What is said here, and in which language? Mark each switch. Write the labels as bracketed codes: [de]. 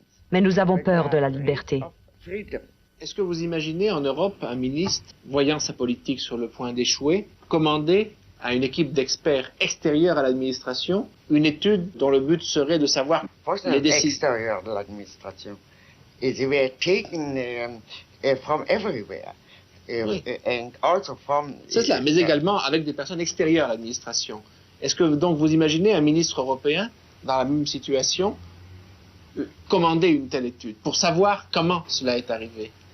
[fr] Mais nous avons peur de la liberté. Est-ce que vous imaginez en Europe un ministre, voyant sa politique sur le point d'échouer, commander à une équipe d'experts extérieurs à l'administration une étude dont le but serait de savoir les décisions extérieures de l'administration? [en] Et they were taken from everywhere. [fr] Oui. [en] And also from... [fr] C'est cela, mais également avec des personnes extérieures à l'administration. Est-ce que donc vous imaginez un ministre européen dans la même situation commander une telle étude pour savoir comment cela est arrivé?